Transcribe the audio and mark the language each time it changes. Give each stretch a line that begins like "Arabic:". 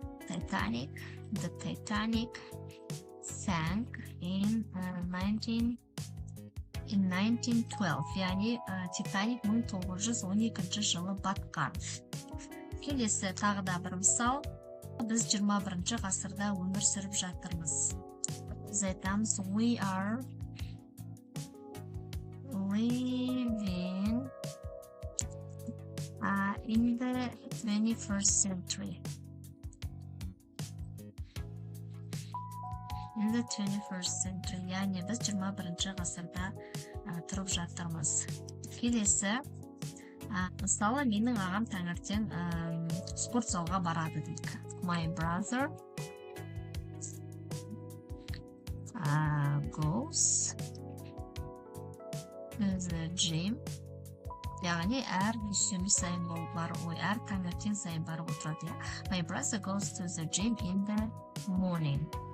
English: The Titanic sank in 1912.
Kazakh: Яғни Титаник 1912 жылы батқан. Келесі тағы да бір мысал. Біз 21 ғасырда өмір сүріп жатырмыз. Біз айтамыз,
English: we are living in the 21st century. In the 21st century.
Kazakh: Яғни біз 21 ғасырда тұрып жатырмыз. Келесі, мысалы, менің ағам таңертең спорт залға барады дейік.
English: My brother goes to the gym.
Kazakh: Яғни әр дүйсенбі сайын әр таңертең сайын барып отырады.
English: My brother goes to the gym in the morning.